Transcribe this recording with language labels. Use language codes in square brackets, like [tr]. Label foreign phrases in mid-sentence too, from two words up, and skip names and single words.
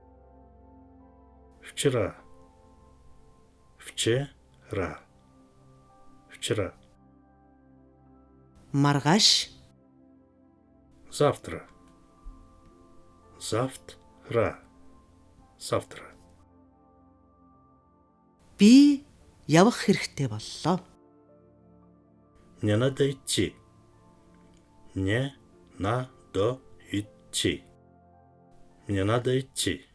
[ru] Вчера. Вчера. Вчера. [mn] Маргааш. [ru] Завтра. Завтра. Завтра. [mn] Би явах хэрэгтэй боллоо. [ru] Мне надо идти. Мне надо идти. Мне надо идти.